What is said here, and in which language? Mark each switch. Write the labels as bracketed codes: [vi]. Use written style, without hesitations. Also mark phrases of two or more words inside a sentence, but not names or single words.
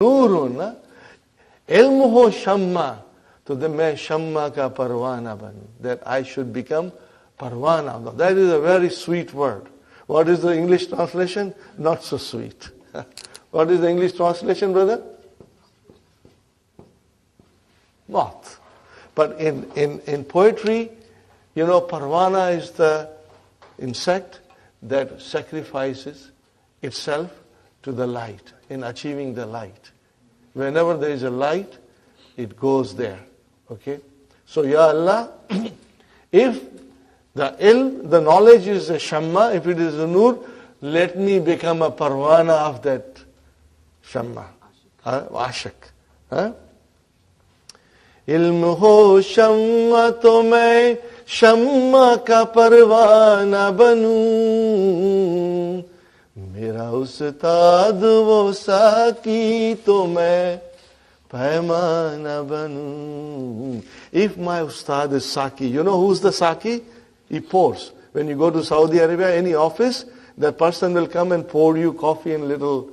[ur] نورِ علم ہو شمع، تو میں شمع کا پروانہ بنوں. [en] That I should become parwana. That is a very sweet word. What is the English translation? Not so sweet. What is the English translation, brother? Moth. But in poetry, parwana is the insect that sacrifices itself to the light, in achieving the light. Whenever there is a light, it goes there. Okay? So, [ar] يا الله, [en] if the knowledge is a shamma, if it is a nur, let me become a parwana of that shamma. Ashak. [ur] علم ہو شمع تو میں شمع کا پروانہ بنوں. میرا استاد وہ ساقی تو میں پیمانہ بنوں. [en] If my ustad is saki, you know who's the saki? He pours. When you go to Saudi Arabia, any office, that person will come and pour you coffee in little.